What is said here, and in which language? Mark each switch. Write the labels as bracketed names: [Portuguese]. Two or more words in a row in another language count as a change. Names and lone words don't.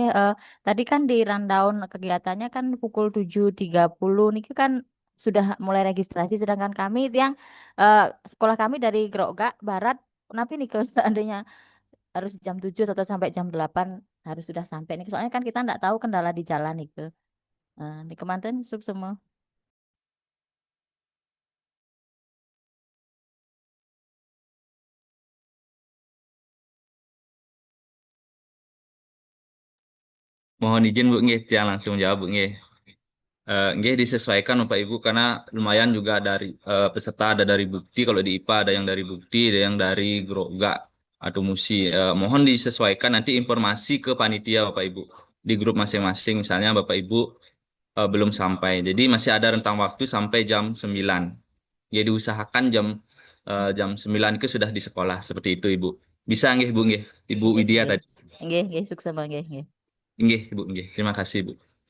[Indonesian] Tadi kan di rundown kegiatannya kan pukul 7.30 niki kan sudah mulai registrasi, sedangkan kami yang eh, sekolah kami dari Grogak Barat, tapi nih kalau seandainya harus jam 7 atau sampai jam 8 harus sudah sampai nih. Soalnya kan kita nggak tahu kendala di jalan itu. Di kemanten suk semua. Mohon izin Bu nggih, yang langsung jawab Bu nggih. Nggih disesuaikan Bapak Ibu karena lumayan juga dari peserta ada dari Bukti, kalau di IPA ada yang dari Bukti, ada yang dari Grogak atau Musi. Mohon disesuaikan nanti informasi ke panitia Bapak Ibu di grup masing-masing. Misalnya Bapak Ibu belum sampai. Jadi masih ada rentang waktu sampai jam 9. Ya diusahakan jam 9 itu sudah di sekolah seperti itu Ibu. Bisa nggih Bu nggih. Ibu Nggih, Widya nggih. tadi. Nggih, sukses nggih, nggih. Nggih Ibu nggih. Terima kasih Bu.